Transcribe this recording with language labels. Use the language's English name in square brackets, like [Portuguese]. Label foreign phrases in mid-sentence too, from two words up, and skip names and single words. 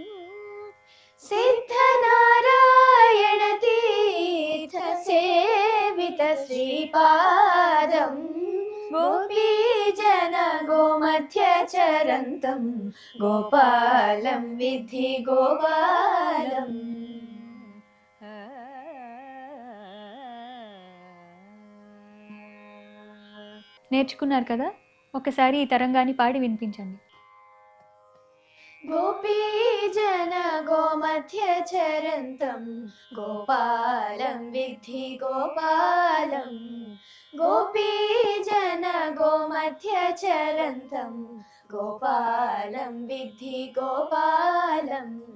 [Sanskrit] सिद्धनारायण तीर्थ सेवित श्रीपादं गोपीजन गोमध्यचरन्तं गोपालं विद्धि गोपालम्. [Telugu] నేర్చుకున్నారు కదా, ఒకసారి ఈ తరంగాన్ని పాడి వినిపించండి. [Sanskrit] गोपीजन गोमध्यचरन्तं गोपालं विद्धि गोपालम्. गोपीजन गोमध्यचरन्तं गोपालं विद्धि गोपालम्.